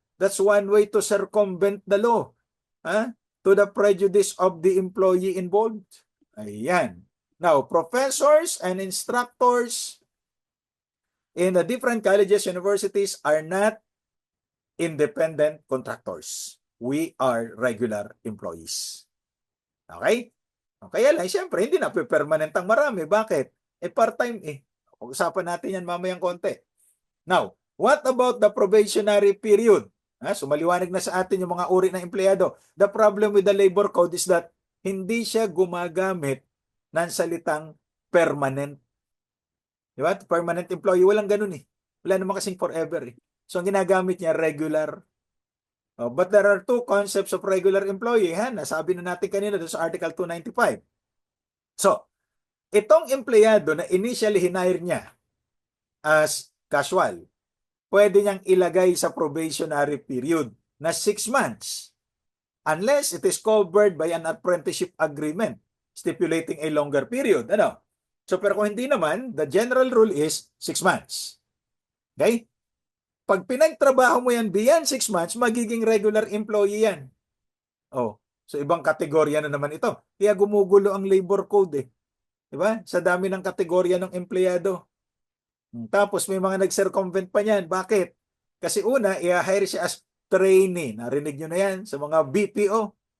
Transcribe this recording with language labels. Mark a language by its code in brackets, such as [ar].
[en] That's one way to circumvent the law. To the prejudice of the employee involved. [tl] Ayan. [en] Now, professors and instructors in the different colleges, universities are not independent contractors. We are regular employees. Okay? [tl] O, kaya lang, siyempre, hindi na permanent ang marami. Bakit? Part-time eh. Usapan natin yan mamayang konti. [en] Now, what about the probationary period? [tl] So maliwanag na sa atin yung mga uri ng empleyado. [en] The problem with the labor code is that [tl] hindi siya gumagamit ng salitang [en] permanent. Di ba? [tl] Permanent employee, walang ganun eh. Wala naman kasing forever eh. So ang ginagamit niya, regular. [en] But there are two concepts of regular employee. [tl] Nasabi na natin kanina doon sa Article 295. So, itong empleyado na initially hinire niya as casual, pwede niyang ilagay sa probationary period na 6 months [en] unless it is covered by an apprenticeship agreement stipulating a longer period. So, [tl] pero kung hindi naman, [en] the general rule is 6 months. Okay? [tl] Pag pinagtrabaho mo yan beyond 6 months, magiging regular employee yan. So ibang kategorya na naman ito. Kaya gumugulo ang labor code eh. Diba? Sa dami ng kategorya ng empleyado. Tapos may mga nag-circumvent pa niyan. Bakit? Kasi una, i-hire siya as trainee. Narinig nyo na yan sa mga BPO.